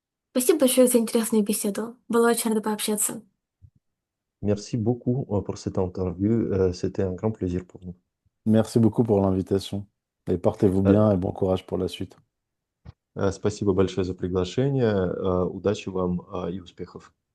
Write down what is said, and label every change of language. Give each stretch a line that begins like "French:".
Russian: Спасибо большое за интересную беседу. Было очень рада пообщаться.
French: Merci beaucoup pour cette interview. C'était un grand plaisir pour nous. Merci beaucoup pour l'invitation et portez-vous Э, bien et bon courage pour la suite.
Russian: Спасибо большое за приглашение. Удачи вам и успехов.